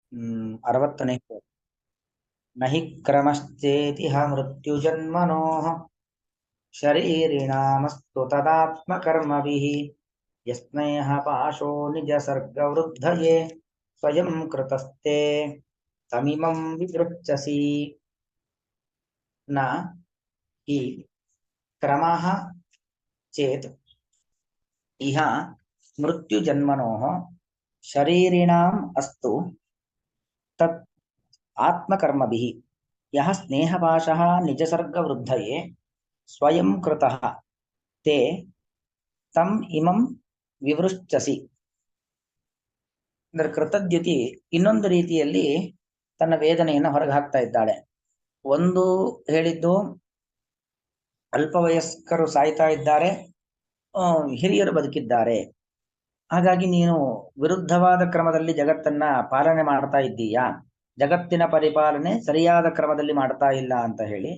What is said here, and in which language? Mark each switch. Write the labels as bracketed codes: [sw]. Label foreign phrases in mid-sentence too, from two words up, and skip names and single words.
[sa] 60ನೇ ನ ಹಿ ಕ್ರಮಶ್ಚೇತಿ ಹ ಮೃತ್ಯುಜನ್ಮನೋಃ ಶರೀರಿಣಾಮಸ್ತು ತದಾತ್ಮಕರ್ಮಭಿಃ ಯಸ್ನೇಹ ಪಾಶೋ ನಿಜ ಸರ್ಗವೃದ್ಧಯೇ ಸ್ವಯಂ ಕೃತಸ್ತೆ ತಮಿಮಂ ವಿದೃಚ್ಛಸಿ ನ ಹಿ ಕ್ರಮಃ ಚೇತ್ ಇಹ ಮೃತ್ಯುಜನ್ಮನೋಃ ಶರೀರಿಣಾಂ ಅಸ್ತು ತತ್ ಆತ್ಮಕರ್ಮಭಿಃ ಯಃ ಸ್ನೇಹಪಾಶಃ ನಿಜಸರ್ಗವೃದ್ಧಯೇ ಸ್ವಯಂ ಕೃತಃ ತೇ ತಂ ಇಮಂ ವಿವೃಶ್ಚಸಿ. [kn] ಅಂದ್ರೆ ಕೃತದ್ಯುತಿ ಇನ್ನೊಂದು ರೀತಿಯಲ್ಲಿ ತನ್ನ ವೇದನೆಯನ್ನು ಹೊರಗೆ ಹಾಕ್ತಾ ಇದ್ದಾಳೆ. ಒಂದು ಹೇಳಿದ್ದು ಅಲ್ಪವಯಸ್ಕರು ಸಾಯ್ತಾ ಇದ್ದಾರೆ, ಹಿರಿಯರು ಬದುಕಿದ್ದಾರೆ, ಹಾಗಾಗಿ ನೀನು ವಿರುದ್ಧವಾದ ಕ್ರಮದಲ್ಲಿ ಜಗತ್ತನ್ನ ಪಾಲನೆ ಮಾಡ್ತಾ ಇದ್ದೀಯಾ, ಜಗತ್ತಿನ ಪರಿಪಾಲನೆ ಸರಿಯಾದ ಕ್ರಮದಲ್ಲಿ ಮಾಡ್ತಾ ಇಲ್ಲ ಅಂತ ಹೇಳಿ.